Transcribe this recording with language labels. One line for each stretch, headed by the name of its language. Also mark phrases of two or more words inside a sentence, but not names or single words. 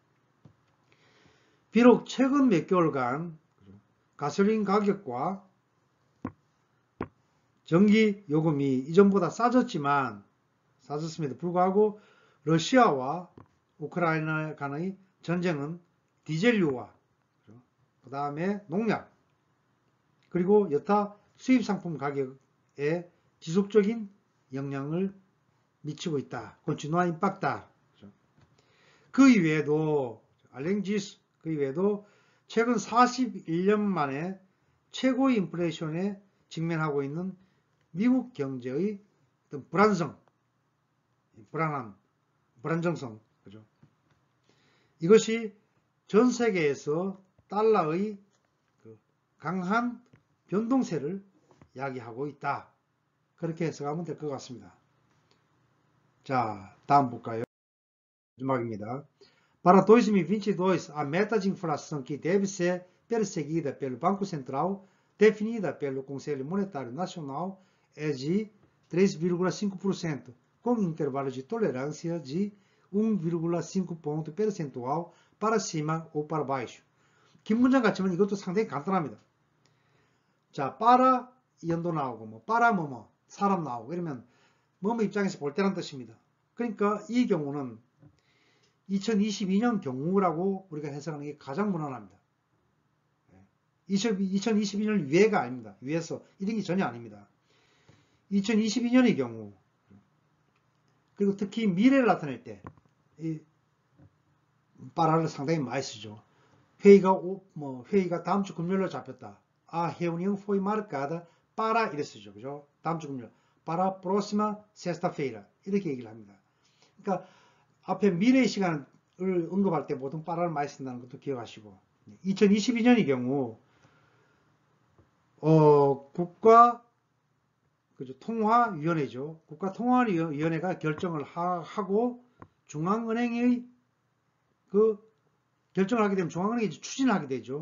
Korean: 비록 최근 몇 개월간 가솔린 가격과 전기 요금이 이전보다 싸졌음에도 불구하고 러시아와 우크라이나 간의 전쟁은 디젤유와 그 다음에 농약 그리고 여타 수입상품 가격에 지속적인 영향을 미치고 있다.
Portuguese: continua impacta.
Korean: 그 이외에도 알랭지수 그 이외에도 최근 41년 만에 최고의 인플레이션에 직면하고 있는 미국 경제의 어떤 불안정성, 그죠? 이것이 전 세계에서 달러의 강한 변동세를 야기하고 있다. 그렇게 해석하면 될 것 같습니다. 자, 다음 볼까요? 마지막입니다.
Portuguese: Para 2022, a meta de inflação que deve ser perseguida pelo Banco Central, definida pelo Conselho Monetário Nacional, é de 3,5%, com intervalo de tolerância de 1,5 ponto percentual para cima ou para baixo.
Korean: 긴 문장 같지만 이것도 상당히 간단합니다. 자, para 연도 나오고 para 사람 나오고 이러면 입장에서 볼 때란 뜻입니다. 그러니까 이 경우는 2022년 경우라고 우리가 해석하는 게 가장 무난합니다. 2022년 위에가 아닙니다. 위에서 이런 게 전혀 아닙니다. 2022년의 경우 그리고 특히 미래를 나타낼 때 이 빠라를 상당히 많이 쓰죠. 회의가 다음 주 금요일로 잡혔다.
Portuguese: reunião foi marcada para
Korean: 이렇게 쓰죠. 그죠? 다음 주 금요일.
Portuguese: para próxima sexta-feira.
Korean: 이렇게 얘기를 합니다. 그러니까 앞에 미래의 시간을 언급할 때 보통 빠라를 많이 쓴다는 것도 기억하시고 2022년의 경우 국가 통화위원회죠. 국가통화위원회가 결정을 하고 중앙은행의 결정을 하게 되면 중앙은행이 추진을 하게 되죠.